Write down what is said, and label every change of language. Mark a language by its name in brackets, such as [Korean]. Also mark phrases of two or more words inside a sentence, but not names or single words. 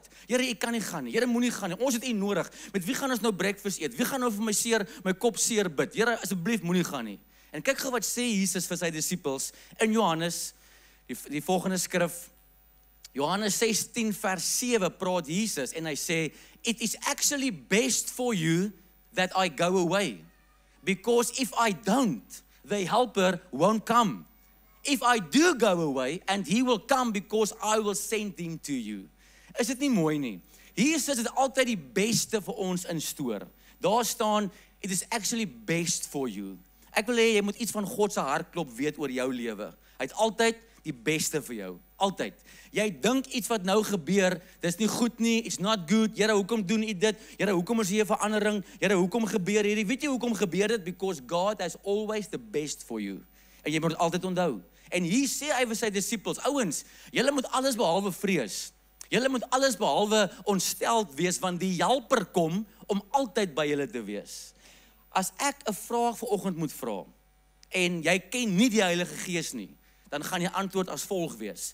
[Afrikaans] Here, u kan nie gaan nie. Here, moenie gaan nie. Ons het u nodig. Met wie gaan ons nou breakfast eet? Wie gaan nou vir my kop seer bid? Here, asseblief moenie gaan nie. En kyk gou wat sê Jesus vir sy disippels in Johannes, die volgende skrif, Johannes 16 vers 7 praat Jesus en hy sê, [English] it is actually best for you that I go away, because if I don't, the helper won't come. If I do go away, and he will come because I will send him to you. [Afrikaans] Is dit nie mooi nie? Jesus het altyd die beste vir ons instoor. Daar staan, [English] it is actually best for you. [Afrikaans] Ek wil hê jy moet iets van God se hartklop weet oor jou lewe. Hy het altyd die beste vir jou. Altyd. Jy dink iets wat nou gebeur, dis nie goed nie, [English] it's not good. [Afrikaans] Here, hoekom doen u dit? Here, hoekom is hier 'n verandering? Here, hoekom gebeur hierdie? Weet jy hoekom gebeur dit? [English] Because God has always the best for you. [Afrikaans] En jy moet dit altyd onthou. En hier sê hy vir sy disippels, ouens, julle moet alles behalwe vrees. Julle moet alles behalwe ontsteld wees, want die helper kom om altyd by julle te wees. As ek 'n vraag vanoggend moet vra, en jy ken nie die Heilige Gees nie, dan gaan jy antwoord as volg wees.